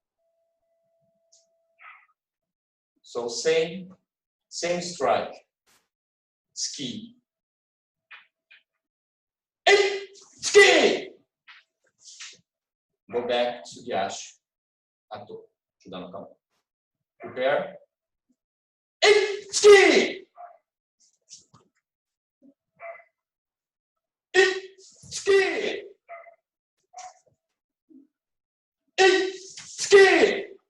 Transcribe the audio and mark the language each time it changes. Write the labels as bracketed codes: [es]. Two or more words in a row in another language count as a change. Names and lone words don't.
[en] So same strike. Ski. Ski. [ja] Go back to 継ぎ足後。中段の構え. [en] Prepare. Ski. Ski. Ski.